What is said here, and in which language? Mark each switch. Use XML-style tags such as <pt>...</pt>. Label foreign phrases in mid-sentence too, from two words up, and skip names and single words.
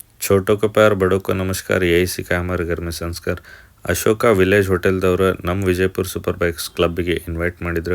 <hi>छोटों को प्यार बड़ों को नमस्कार, यही सीखा हमारे घर में संस्कार.</hi> <kn>ಅಶೋಕ ವಿಲೇಜ್ ಹೋಟೆಲ್ದವರು ನಮ್ಮ ವಿಜಯಪುರ ಸೂಪರ್ ಬೈಕ್ಸ್ ಕ್ಲಬ್ಗೆ ಇನ್ವೈಟ್ ಮಾಡಿದ್ರು.</kn>